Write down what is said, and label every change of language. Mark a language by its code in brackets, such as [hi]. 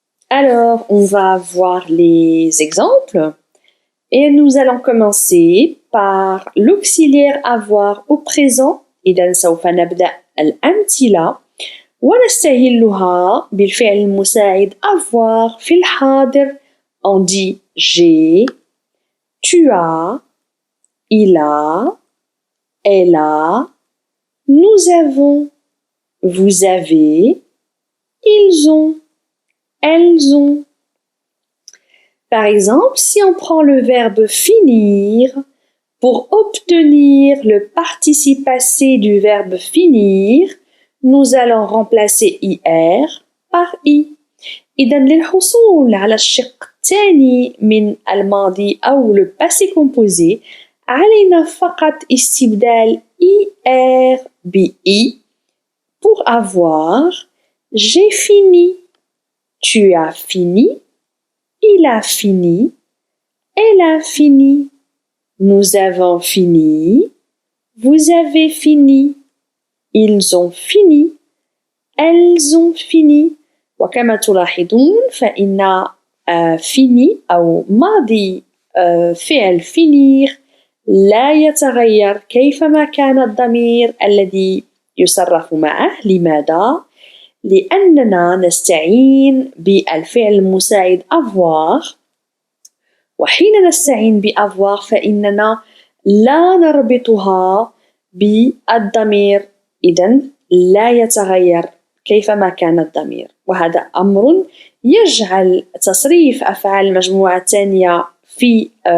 [fr] Alors, on va voir les exemples et nous allons commencer par l'auxiliaire avoir au présent. [ar] إذن سوف نبدأ الأمثلة ونستهلها بالفعل المساعد avoir في الحاضر. [fr] On dit j'ai, tu as, il a, elle a, nous avons, vous avez, ils ont, elles ont. Par exemple, si on prend le verbe finir Pour obtenir le participe passé du verbe finir, nous allons remplacer IR par I. [ar] إذا للحصول على الشق الثاني من الماضي أو [fr] le passé composé [ar] علينا فقط استبدال [fr] IR ب I pour avoir j'ai fini, tu as fini, il a fini, elle a fini, nous avons fini, vous avez fini, ils ont fini, elles ont fini. [ar] وكما تلاحظون فإن fini أو ماضي فعل finir لا يتغير كيفما كان الضمير الذي يصرف معه. لماذا؟ لأننا نستعين بالفعل المساعد avoir، وحين نستعين بavoir فإننا لا نربطها بالضمير، إذن لا يتغير كيفما كان الضمير، وهذا أمر يجعل تصريف أفعال المجموعة الثانية في